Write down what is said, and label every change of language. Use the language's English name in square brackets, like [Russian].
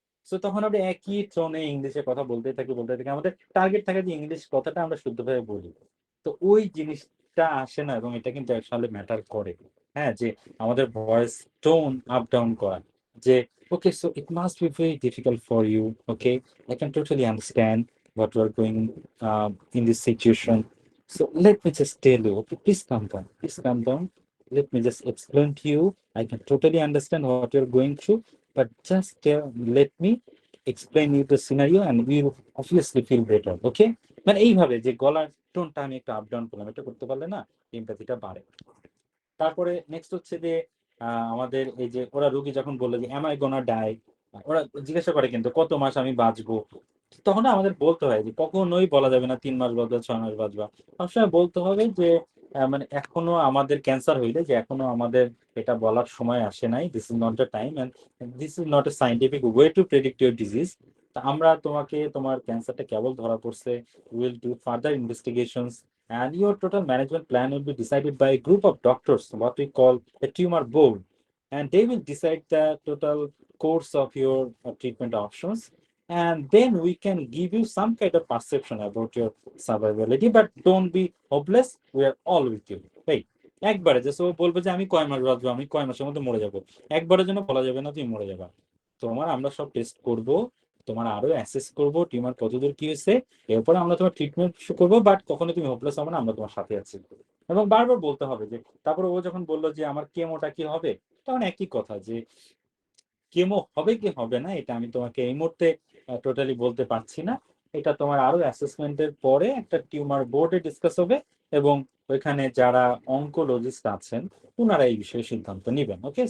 [Bangla] So তখন আমরা একই টোনে ইংলিশে কথা বলতে থাকি আমাদের টার্গেট থাকে যে ইংলিশ কথাটা আমরা শুদ্ধভাবে বলি। তো ওই জিনিসটা আসে না, এবং এটা কিন্তু আসলে ম্যাটার করে। হ্যাঁ, যে আমাদের ভয়েস টোন আপ ডাউন করা, যে [English] Okay so it must be very difficult for you, okay I can totally understand what you are going in this situation. So let me just tell you, okay, please calm down. Please calm down. Let me just explain to you. I can totally understand what you're going through, but just let me explain you the scenario and we will obviously feel better, okay? [Bangla] মানে এইভাবে যে গলার টোনটা আমি একটু up down করলাম, এটা করতে পারলে না এমপ্যাথিটা বাড়ে। তারপরে নেক্সট হচ্ছে যে আমাদের এই যে ওরা রুগী যখন বললো যে [English] am I gonna die, [Bangla] ওরা জিজ্ঞাসা করে কিন্তু কত মাস আমি বাঁচবো, তখন না আমাদের বলতে হয় যে কখনোই বলা যাবে না 3 মাস বাঁচবা 6 মাস বাঁচবা। সবসময় বলতে হবে যে মানে এখনো আমাদের ক্যান্সার হইলে যে এখনো আমাদের এটা বলার সময় আসে নাই, [English] This is not the time and this is not a scientific way to predict your disease. [Bangla] আমরা তোমাকে তোমার ক্যান্সারটা কেবল ধরা পড়ছে, [English] Will do further investigations and your total management plan will be decided by a group of doctors, what we call a tumor board, and they will decide the total course of your treatment options, and then we can give you some kind of perception about your survivability, but don't be hopeless, we are all with you, right? [Bangla] একবারে যে সব বলবে যে আমি কয় মাস বাঁচবো, আমি কয় মাসের মধ্যে মরে যাবো, একবারের জন্য বলা যাবে না তুমি মরে যাবা। তোমার আমরা সব টেস্ট করব, তোমার আরো অ্যাসেস করব টিউমার কতদূর কি হয়েছে, এরপরে আমরা তোমার ট্রিটমেন্ট শুরু করবো, বাট কখনো তুমি হোপলেস হবে না, আমরা তোমার সাথে আছি। এবং বারবার বলতে হবে যে, তারপরে ও যখন বললো যে আমার কেমোটা কি হবে, তখন একই কথা যে কেমো হবে কি হবে না এটা আমি তোমাকে এই মুহূর্তে টোটালি বলতে পারছি না, এটা তোমার আরো অ্যাসেসমেন্টের পরে একটা টিউমার বোর্ডে ডিসকাস হবে, এবং ওইখানে যারা অনকোলজিস্ট আছেন ওনারা এই বিষয়ে সিদ্ধান্ত নেবেন, ওকে?